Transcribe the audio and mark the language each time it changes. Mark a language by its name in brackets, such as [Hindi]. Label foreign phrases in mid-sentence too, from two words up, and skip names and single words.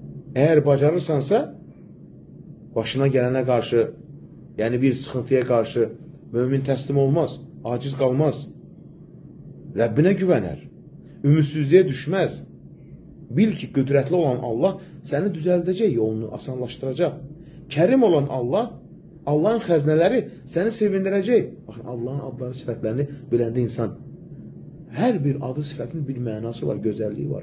[Turkish] Eğer bacarırsansa başına gelene karşı, yani bir sıkıntıya karşı mümin teslim olmaz, aciz kalmaz. Rabbine güvener. Ümitsizliğe düşmez. [Azerbaijani] Bil ki qüdrətli olan Allah səni düzəldəcək, yolunu asanlaşdıracaq. Kərim olan Allah, Allahın xəznələri səni sevindirəcək. Baxın, Allahın adları, sifətlərini biləndə insan, hər bir adı, sifətin bir mənası var, gözəlliyi var.